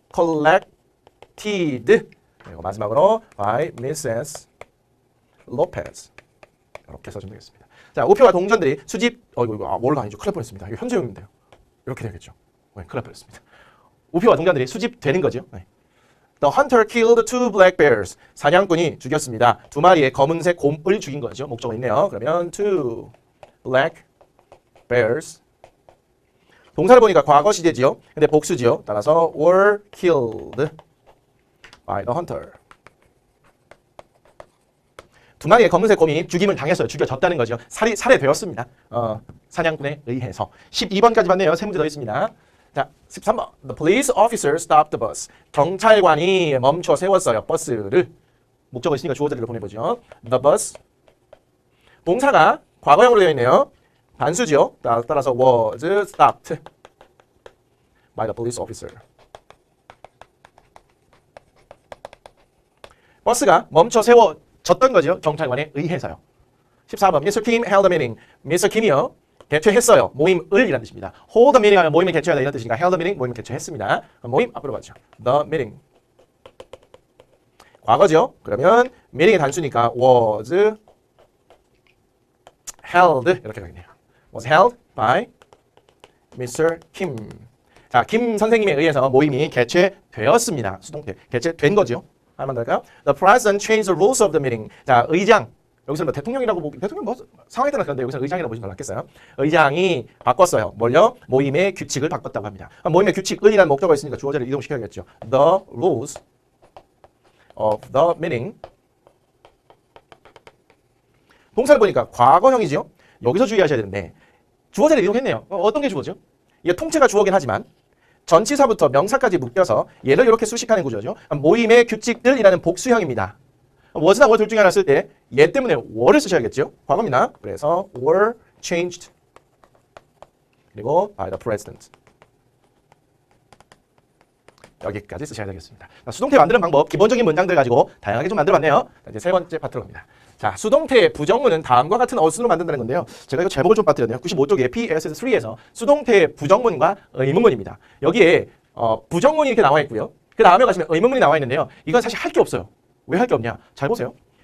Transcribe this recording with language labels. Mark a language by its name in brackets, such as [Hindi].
[English] collected. [Korean] 그리고 마지막으로 by Mrs. [English] Lopez. [Korean] 이렇게 써주면 되겠습니다. 자, 우표와 동전들이 수집, 이거 뭘로 아니죠? 큰일 날 뻔했습니다. 이거 현재형인데요. 이렇게 되겠죠. 네, 큰일 날 뻔했습니다. 우표와 동전들이 수집되는 거죠. 네. [English] The hunter killed two black bears. [Korean] 사냥꾼이 죽였습니다. 두 마리의 검은색 곰을 죽인 거죠. 목적어 있네요. 그러면 [English] two black bears. [Korean] 동사를 보니까 과거 시제지요. 근데 복수지요. 따라서 [English] were killed by the hunter. [Korean] 두 마리의 검은색 곰이 죽임을 당했어요. 죽여졌다는 거죠. 살해되었습니다. 사냥꾼에 의해서. 12번까지 봤네요. 세 문제 더 있습니다. 자, 13번. [English] The police officer stopped the bus. [Korean] 경찰관이 멈춰 세웠어요. 버스를. 목적어 있으니까 주어 자리로 보내보죠. [English] The bus. [Korean] 동사가 과거형으로 되어 있네요. 단수죠. 따라서 [English] was stopped by the police officer. [Korean] 버스가 멈춰 세워졌던 거죠. 경찰관에 의해서요. 14번. [English] Mr. Kim held a meeting. [Korean] Mr. Kim이요. 개최했어요. 모임을 이란 뜻입니다. hold a meeting 하면 모임을 개최하다 이런 뜻이니까 held a meeting 모임을 개최했습니다. 모임 앞으로 가죠. [English] The meeting. [Korean] 과거죠. 그러면 meeting의 단수니까 was held 이렇게 가겠네요. [English] was held by Mr. Kim. [Korean] 자, 김 선생님에 의해서 모임이 개최되었습니다. 수동태. 개최된 거죠. 하나만 더 할까요? [English] The president changed the rules of the meeting. [Korean] 자, 의장. 여기서 뭐 대통령이라고 대통령 뭐 상황에 따라 그런데 여기서 의장이라고 보시면 더 낫겠어요. 의장이 바꿨어요. 뭘요? 모임의 규칙을 바꿨다고 합니다. 모임의 규칙을이라는 목적어가 있으니까 주어자를 이동시켜야겠죠. [English] The rules of the meeting. [Korean] 동사를 보니까 과거형이죠. 여기서 주의하셔야 되는데 주어자를 이동했네요. 어떤 게 주어죠? 이게 통째가 주어긴 하지만 전치사부터 명사까지 묶여서 얘를 이렇게 수식하는 구조죠. 모임의 규칙들이라는 복수형입니다. was나 were 둘 중에 하나 쓸 때 얘 때문에 were를 쓰셔야겠죠. 과거입니다. 그래서 [English] were changed [Korean] 그리고 [English] by the president. [Korean] 여기까지 쓰셔야 되겠습니다. 자, 수동태 만드는 방법, 기본적인 문장들 가지고 다양하게 좀 만들어봤네요. 자, 이제 세 번째 파트로 갑니다. 자, 수동태의 부정문은 다음과 같은 어순으로 만든다는 건데요. 제가 이거 제목을 좀 빠뜨렸네요. 95쪽에 PSS3에서 수동태의 부정문과 의문문입니다. 여기에 부정문이 이렇게 나와 있고요. 그 다음에 가시면 의문문이 나와 있는데요. 이건 사실 할 게 없어요. 왜 할 게 없냐? 잘 보세요.